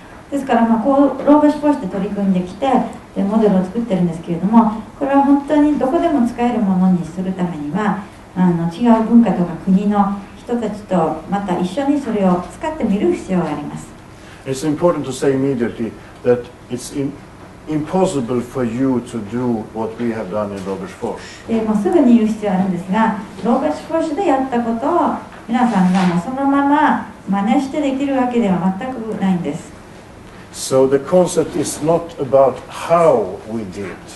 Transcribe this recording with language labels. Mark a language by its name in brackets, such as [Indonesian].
[Japanese] ですからこうローバシフォーシで取り組んできてでモデルを作ってるんですけれども、これは本当にどこでも使えるものにするためには違う文化とか国の人たちとまた一緒にそれを使ってみる必要があります。 [English] It's important to say immediately that it's impossible for you to do what we have done in Robertsfors. [Japanese] でもうすぐに言う必要あるんですが、ローバシフォーシでやったことを皆さんがもうそのまま真似してできるわけでは全くないんです。 [English] So the concept is not about how we did.